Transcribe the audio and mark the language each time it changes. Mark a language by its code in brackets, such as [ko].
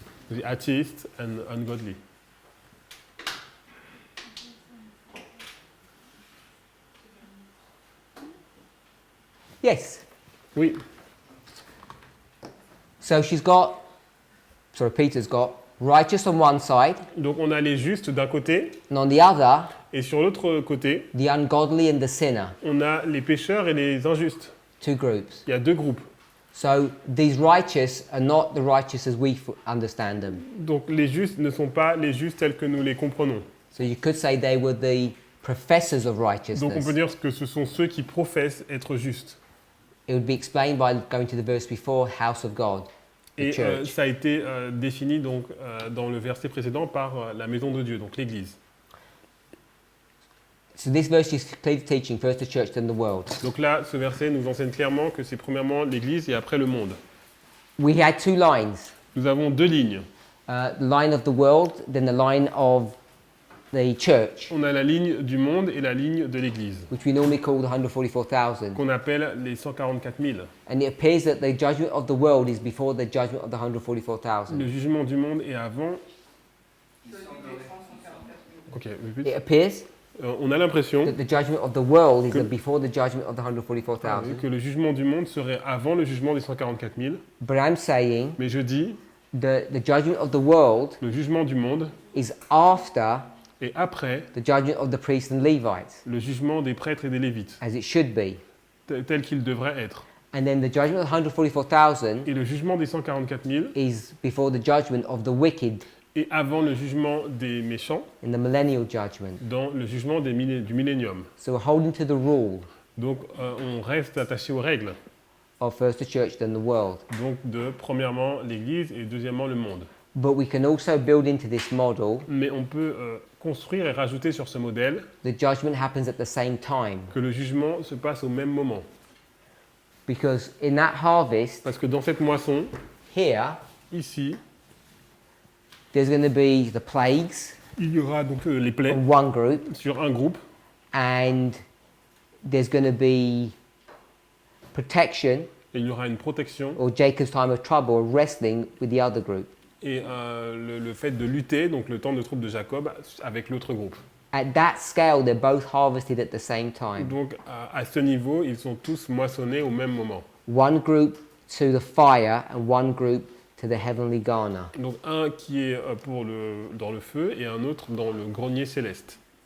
[en] The atheist and ungodly. Yes. [fr] Oui. [en] So Peter's got righteous on one side, [fr] Donc on a les justes d'un côté, [en] and on the other, [fr] et sur l'autre côté, [en] the ungodly and the sinner. [fr] on a les pécheurs et les injustes. [en] 2 groups. [fr] Il y a 2 groupes. [en] So these righteous are not the righteous as we understand them. [fr] Donc les justes ne sont pas les justes tels que nous les comprenons. [en] So you could say they were the professors of [fr] Donc on [en] righteousness. [fr] peut dire que ce sont ceux qui professent être justes. [en] It would be explained by going to the verse before, house of God, the [fr] Et [en] church. [fr] ça a été défini donc, dans le verset précédent par la maison de Dieu, donc l'Église. [en] So this verse is clearly teaching first the church, then the world. [fr] Donc là, ce verset nous enseigne clairement que c'est premièrement l'Église et après le monde. [en] We had 2 lines. [fr] Nous avons 2 lignes. [en] The line of the world, then the line of the church, [fr] On a la ligne du monde et la ligne de l'Église, [en] which we normally call the 144,000. [fr] qu'on appelle les 144 000. [en] And it appears that the judgment of the world is before the judgment of the 144,000. [fr] Le jugement du monde est avant. Ok, répète. [en] It appears [fr] On a l'impression [en] that the judgment of the world is [fr] Que- [en] before the judgment of the 144,000. [fr] que le jugement du monde serait avant le jugement des 144 000. [en] But I'm saying [fr] Mais je dis, [en] the judgment of the world [fr] le jugement du monde [en] is after [fr] est après [en] the judgment of the priests and Levites, [fr] le jugement des prêtres et des lévites, [en] as it should be. [fr] tel qu'il devrait être. [en] And then the judgment of the 144,000 [fr] Et le jugement des 144 000 [en] is before the judgment of the wicked [fr] est avant le jugement des méchants, [en] in the millennial judgment. [fr] dans le jugement du millénium. [en] So we're holding to the rule [fr] Donc on reste attaché aux règles. [en] of first the church, then the world. [fr] Donc de premièrement l'Église et deuxièmement le monde. [en] But we can also build into this model [fr] Mais on peut construire et rajouter sur ce modèle [en] the judgment happens at the same time. [fr] que le jugement se passe au même moment. [en] Because in that harvest, [fr] Parce que dans cette moisson, [en] here, [fr] ici, [en] there's going to be the plagues [fr] il y aura donc les plaies [en] on one group, [fr] sur un groupe [en] and there's going to be protection, [fr] et il y aura une protection [en] or Jacob's time of trouble, or wrestling with the other group. [fr] et le fait de lutter, donc le temps de troupe de Jacob, avec l'autre groupe. [en] At that scale, they're both harvested at the same time. [fr] Donc à ce niveau, ils sont tous moissonnés au même moment. [en] One group to the fire and one group to the heavenly garner. [fr] Donc un qui est dans le feu et un autre dans le grenier céleste.